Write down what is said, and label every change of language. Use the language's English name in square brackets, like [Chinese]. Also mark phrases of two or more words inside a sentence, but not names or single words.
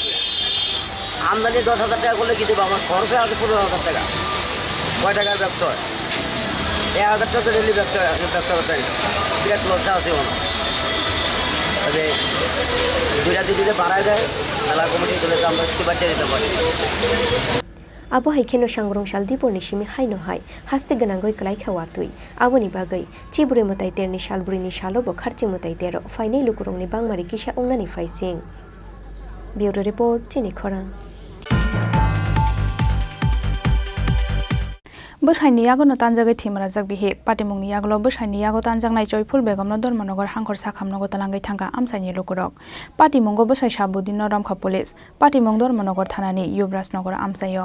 [Bangla] আমদানি 10,000 টাকা করলে কি দেবো? আমার খরচে আছে 15,000 টাকা। কয় টাকার ব্যবসা হয়? 1,000 টাকা ডেলি ব্যবসা করতে বিরাট লসটা আছে মনে। তবে দুইটা দিদিতে বাড়ায় দেয় মেলা কমিটি তুলে আমরা একটু বাচ্চা দিতে পারি। [Kok Borok] Abo haikeno sangrong shal dipor ni shimi haino hai haste ganangoi klai khawatui aboni bagai chibure mutai terni shalburi ni shalo bo kharche mutai tero final lukurong ni bangmari kisha ongnani faising. [English] Bureau report [Kok Borok] Chini Khorang. Bosaini yago no tanjagai thimra jak bihe patimungni yaglo bosaini yago tanjangnai joyful begom no dormanogor hangkor sakham nogo talangai thangka amsaini lukurok patimungo bosai sabudin no ramkha police patimung dormanogor thanani yubraj nogor amsayo